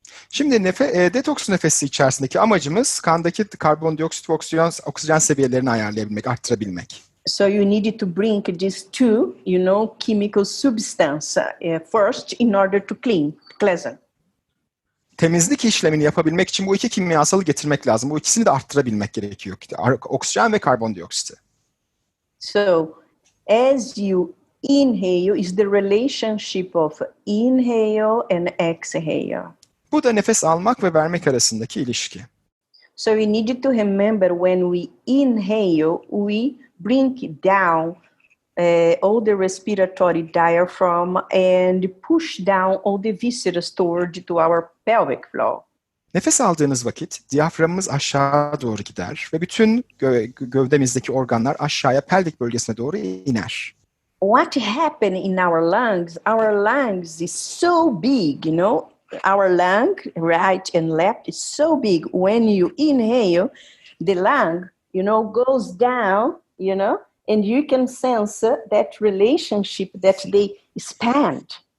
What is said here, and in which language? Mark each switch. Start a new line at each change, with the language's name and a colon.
Turkish: Şimdi detoks nefesi içerisindeki amacımız kandaki karbondioksit ve oksijen seviyelerini ayarlayabilmek, arttırabilmek.
English: So you need to bring these two, chemical substance first in order to cleanse.
Turkish: Temizlik işlemini yapabilmek için bu iki kimyasalı getirmek lazım. Bu ikisini de arttırabilmek gerekiyor. Oksijen ve karbondioksiti.
English: So as you inhale is the relationship of inhale and exhale.
Turkish: Bu da nefes almak ve vermek arasındaki ilişki.
English: So we need to remember when we inhale, we bring down all the respiratory diaphragm and push down all the viscera stored to our pelvic floor.
Turkish: Nefes aldığınız vakit diyaframımız aşağı doğru gider ve bütün gövdemizdeki organlar aşağıya pelvik bölgesine doğru iner.
English: What happens in our lungs? Our lungs is so big, Our lung, right and left, is so big. When you inhale, the lung, goes down, and you can sense that relationship that they expand.